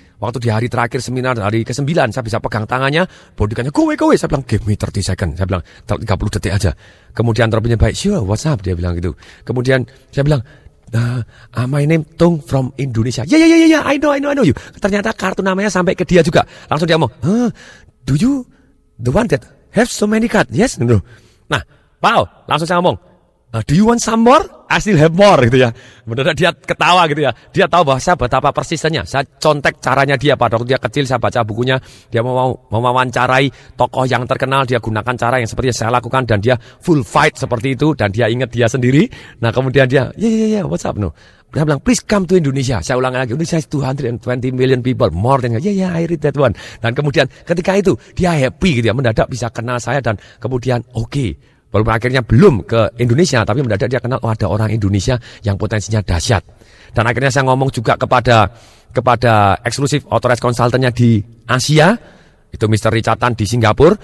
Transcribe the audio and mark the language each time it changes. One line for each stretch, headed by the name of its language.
Indonesian: Waktu di hari terakhir seminar, hari ke-9, saya bisa pegang tangannya, bodyguardnya,
English: go away.
Indonesian: Saya bilang,
English: give me 30 second.
Indonesian: Saya bilang, 30 detik aja. Kemudian Robbins baik,
English: sure, what's up?
Indonesian: Dia bilang gitu. Kemudian saya bilang,
English: my name Tung from Indonesia. Yeah, I know you.
Indonesian: Ternyata kartu namanya sampai ke dia juga. Langsung dia ngomong,
English: do you the one that have so many cards? Yes, no.
Indonesian: Nah, wow, langsung saya ngomong,
English: do you want some more? I still have more
Indonesian: gitu ya. Benar dia ketawa gitu ya. Dia tahu bahwa saya betapa persisnya. Saya contek caranya dia pada waktu dia kecil, saya baca bukunya. Dia mau mewawancarai tokoh yang terkenal, dia gunakan cara yang seperti yang saya lakukan dan dia full fight seperti itu dan dia ingat dia sendiri. Nah, kemudian dia,
English: yeah, what's up no?
Indonesian: Dia bilang,
English: please come to Indonesia.
Indonesian: Saya ulang lagi,
English: Indonesia is 220 million people, more than, yeah, I read that one.
Indonesian: Dan kemudian ketika itu dia happy gitu ya, mendadak bisa kenal saya dan kemudian oke. Walaupun akhirnya belum ke Indonesia, tapi mendadak dia kenal, ada orang Indonesia yang potensinya dahsyat. Dan akhirnya saya ngomong juga kepada eksklusif authorized consultant-nya di Asia, Itu Mr. Richard Tan di Singapura.